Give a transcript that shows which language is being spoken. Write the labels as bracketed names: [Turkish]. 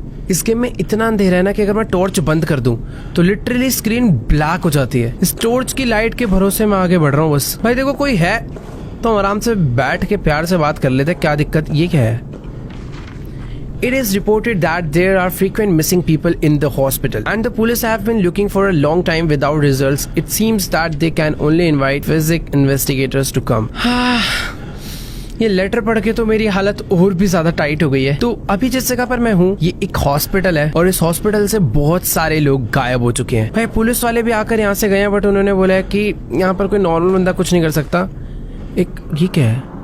[Hindi] इस गेम में इतना अंधेरा है ना कि अगर मैं टॉर्च बंद कर दूं तो लिटरली स्क्रीन ब्लैक हो जाती है। इस टॉर्च की लाइट के भरोसे मैं आगे बढ़ रहा हूँ बस। भाई देखो, कोई है तो हम आराम से बैठ के प्यार से बात कर लेते। क्या दिक्कत? ये क्या है? [English] It is reported that there are frequent missing people in the hospital and the police have been looking for a long time without results. It seems that they can only invite physics investigators to come. [Hindi] ये letter पढ़ के तो मेरी हालत और भी ज्यादा tight हो गई है। तो अभी जिस जगह पर मैं हूँ ये एक हॉस्पिटल है और इस हॉस्पिटल से बहुत सारे लोग गायब हो चुके हैं। भाई पुलिस वाले भी आकर यहाँ से गए हैं, बट उन्होंने बोला है कि यहाँ पर कोई नॉर्मल बंदा कुछ नहीं कर सकता। ये क्या है?